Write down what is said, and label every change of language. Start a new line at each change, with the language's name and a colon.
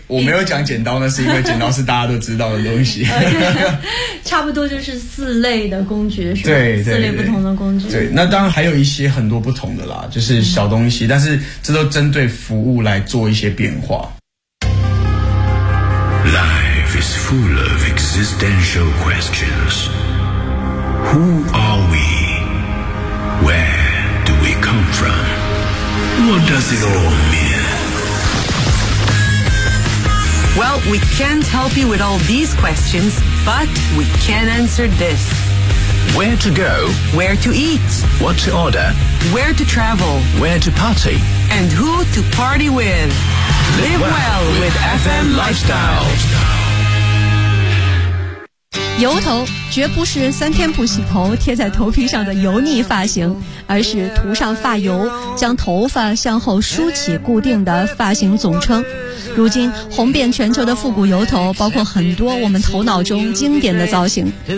Chinese: 我没有讲剪刀呢，是因为剪刀是大家都知道的东西。 okay， 差不多就是四类的工具是吧？对，四类不同的工具。对，那当然还有一些很多不同的啦，就是小东西，但是这都针对服务来做一些变化。
English: Is full of existential questions. Who are we? Where do we come from? What does it all mean? Well, we can't help you with all these questions, but we can answer this. Where to go? Where to eat? What to order? Where to travel? Where to party? And who to party with? Live well with FM Lifestyle.
Chinese: 油头绝不是三天不洗头贴在头皮上的油腻发型，而是涂上发油将头发向后梳起固定的发型总称。如今红遍全球的复古油头包括很多我们头脑中经典的造型。